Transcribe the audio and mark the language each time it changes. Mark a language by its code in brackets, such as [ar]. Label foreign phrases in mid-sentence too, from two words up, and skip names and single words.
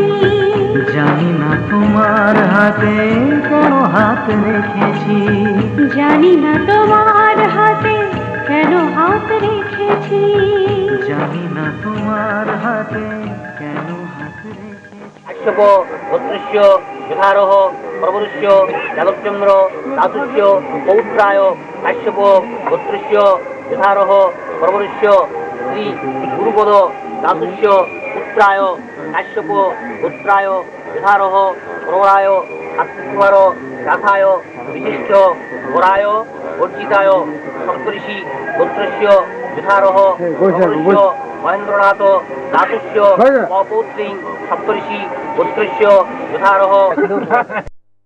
[bn] জানি না তোমার হাতে কেন হাত রেখেছি। জানি না তোমার হাতে কেন হাত রেখেছি। জানি না তোমার হাতে কেন হাত রেখেছি। [sa] কাশ্যপ গোত্রস্য যথারহ প্রবরুষ্য যাদবচন্দ্র দাতুষ্য পৌত্রায় কাশ্যপ গোত্রস্য যথারহ প্রবরুষ্য শ্রী গুরুপদ দাতুষ্য পুত্রায় কাশ্যপ পুত্রায় যথারহ প্রবরায় সাত্কুমার গাথায় বিশিষ্ট বরায় অর্জিতায় সপ্তর্ষি গোত্রস্য যথারহ প্রবরুষ্য মহেন্দ্রনাথ দাতুষ্য অপৌত্রী সপ্তর্ষি গোত্রস্য যথারহ